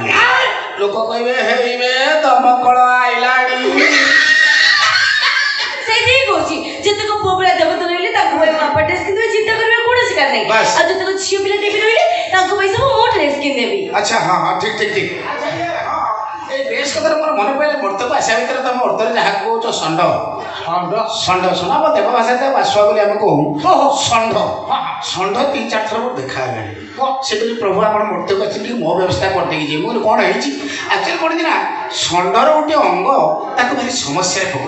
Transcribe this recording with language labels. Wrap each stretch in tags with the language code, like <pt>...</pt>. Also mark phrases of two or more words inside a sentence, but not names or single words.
<or>ଲୋକ କହିବେ ହେଇବେ ଦମକଳ ଆଇଲାଣି। ସେଇଥିପାଇଁ କହୁଛି ଯେତେକ ପୁଅ ପିଲା ଦେବତା ରହିଲେ ତାଙ୍କ ପାଇଁ ବାପା ଡ୍ରେସ୍ କିଣିଦେବେ ଚିନ୍ତା କରିବାର କୌଣସି କାରଣ ନାହିଁ। ଆଉ ଯେତେକ ଝିଅ ପିଲା ଦେବୀ ରହିଲେ ତାଙ୍କ ପାଇଁ ସବୁ ମୋ ଡ୍ରେସ୍ କିଣିଦେବି। ଆଚ୍ଛା ହଁ ହଁ ଠିକ ଠିକ ଠିକ। ଏଇ ଡ୍ରେସ୍ କଥା ମୋର ମନେ ପଡ଼ିଲେ ବର୍ତ୍ତକୁ ଆସିବା ଭିତରେ ତମ ଅର୍ଥରେ ଯାହା କହୁଛ ଷଣ୍ଢ ଷଣ୍ଢ ଷଣ୍ଢ ଷଣ୍ଢ ଆମ ଦେବ ଭାଷାରେ ବାସୁଆ ବୋଲି ଆମେ କହୁ। ଷଣ୍ଢ ଷଣ୍ଢ 3-4 ଥର ମୋର ଦେଖା ହେଲାଣି। ସେ କହିଲି ପ୍ରଭୁ ଆପଣ ମୂର୍ତ୍ତିକୁ ଆସିକି ମୋ ବ୍ୟବସ୍ଥା କରିଦେଇକି ଯିବେ। ମୁଁ କ'ଣ ହେଇଛି ଆକ୍ଚୁଆଲି କ'ଣ ନା ଷଣ୍ଢର ଗୋଟେ ଅଙ୍ଗ ତାକୁ ଭାରି ସମସ୍ୟାରେ ପକଉ।</or>